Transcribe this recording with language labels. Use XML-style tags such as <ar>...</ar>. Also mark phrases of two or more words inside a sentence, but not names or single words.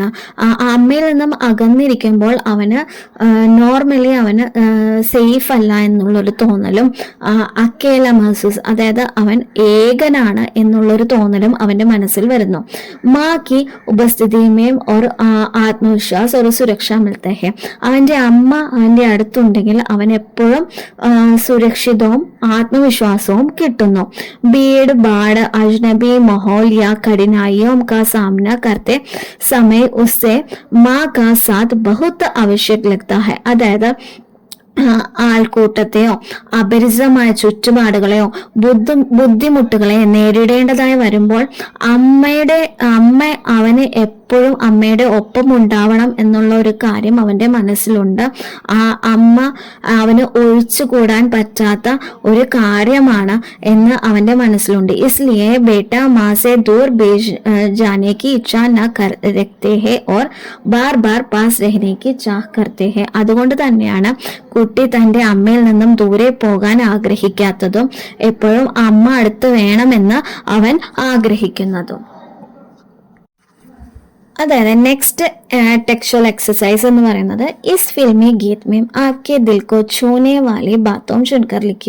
<ml>അമ്മയിൽ നിന്നും അകന്നിരിക്കുമ്പോൾ അവന് നോർമലി അവന് സേഫ് അല്ല എന്നുള്ളൊരു തോന്നലും</ml> <hi>अकेला महसूस,</hi> <ml>അതായത് അവൻ ഏകനാണ് എന്നുള്ളൊരു തോന്നലും അവന്റെ മനസ്സിൽ വരുന്നു.</ml> <hi>माँ की उपस्थिति में और आत्मविश्वास और सुरक्षा मिलते हैं.</hi> <ml>അവന്റെ അമ്മ അവന്റെ അടുത്തുണ്ടെങ്കിൽ അവൻ എപ്പോഴും സുരക്ഷിതവും ആത്മവിശ്വാസവും കിട്ടുന്നു.</ml> <hi>भीड़ भाड़ अजनबी माहौल या कठिनाइयों का सामना करते समय उससे माँ का साथ बहुत आवश्यक लगता है.</hi> <ml>അതായത് ആൾക്കൂട്ടത്തെയോ അപരിചിതമായ ചുറ്റുപാടുകളെയോ ബുദ്ധിമുട്ടുകളെയോ നേരിടേണ്ടതായി വരുമ്പോൾ അമ്മ അവന് എപ്പോഴും അമ്മയുടെ ഒപ്പം ഉണ്ടാവണം എന്നുള്ള ഒരു കാര്യം അവന്റെ മനസ്സിലുണ്ട്. ആ അമ്മ അവന് ഒഴിച്ചുകൂടാൻ പറ്റാത്ത ഒരു കാര്യമാണ് എന്ന് അവന്റെ മനസ്സിലുണ്ട്.</ml> <hi>इसलिए बेटा माँ से दूर भेज जाने की इच्छा न रखते हैं और बार बार पास रहने की चाह करते हैं.</hi> <ml>അതുകൊണ്ട് തന്നെയാണ് കുട്ടി തന്റെ അമ്മയിൽ നിന്നും ദൂരെ പോകാൻ ആഗ്രഹിക്കാത്തതും എപ്പോഴും അമ്മ അടുത്ത് വേണമെന്ന് അവൻ ആഗ്രഹിക്കുന്നതും. അതായത്</ml> <en>next textual exercise</en> <ml>എന്ന് പറയുന്നത്</ml> <hi>इस फ़िल्मी गीत में आपके दिल को छूने वाली बातों चुनकर लिखिए.</hi>